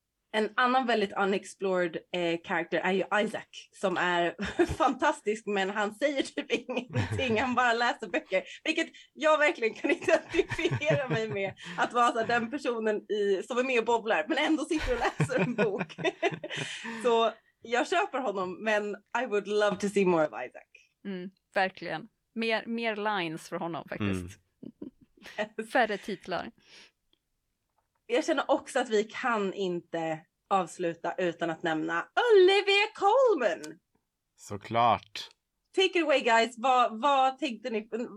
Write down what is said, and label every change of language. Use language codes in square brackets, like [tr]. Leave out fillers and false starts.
[sv] En annan väldigt [en] unexplored character [sv] är ju Isaac, som är fantastisk, men han säger typ ingenting, han bara läser böcker. Vilket jag verkligen kan identifiera mig med, att vara så den personen som är med och bobblar, men ändå sitter och läser en bok. Så jag köper honom, men [en] I would love to see more of Isaac. [sv] Mm, verkligen. Mer lines för honom faktiskt. Mm. Färre titlar. Jag känner också att vi kan inte avsluta utan att nämna Olivia Colman. Såklart. [en] Take it away guys. [sv] Vad tänkte ni?